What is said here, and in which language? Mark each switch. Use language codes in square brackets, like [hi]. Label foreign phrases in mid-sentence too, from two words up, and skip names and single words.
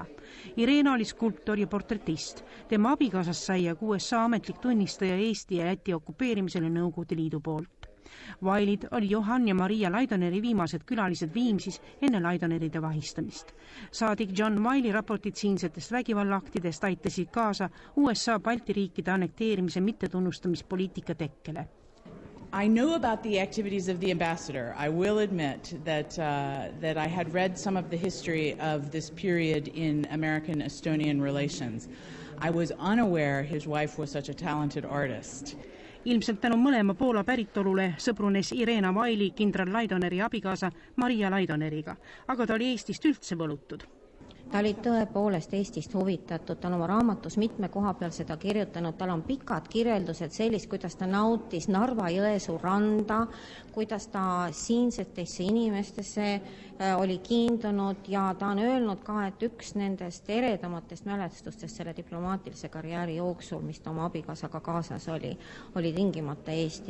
[et] Irena oli skulptor ja portretist. Tema abikaasast sai USA ametlik tunnistaja Eesti ja Läti okupeerimisele Nõukogude Liidu poolt. Wiley'd oli Johann ja Maria Laidoneri viimased külalised Viimsis enne Laidoneride vahistamist. Saadik John Wiley raportid siinsetest vägivallaaktidest aitasid kaasa USA Balti riikide annekteerimise mittetunnustamispoliitika tekkele. [en] I know about the activities of the ambassador. I will admit that I had read some of the history of this period in American-Estonian relations. I was unaware his wife was such a talented artist. [et] Ilmselt tänu mõlema Poola päritolule sõbrunes Irena Wiley kindral Laidoneri abikaasa Maria Laidoneriga, aga ta oli Eestist üldse võlutud. Ta oli tõepoolest Eestist huvitatud, ta on oma raamatus mitme koha peal seda kirjutanud, tal on pikad kirjeldused sellist, kuidas ta nautis Narva-Jõesuu randa, kuidas ta siinsetesse inimestesse oli kiindunud ja ta on öelnud ka, et üks nendest eredamatest mälestustest selle diplomaatilise karjääri jooksul, mis ta oma abikaasaga kaasas oli tingimata Eesti.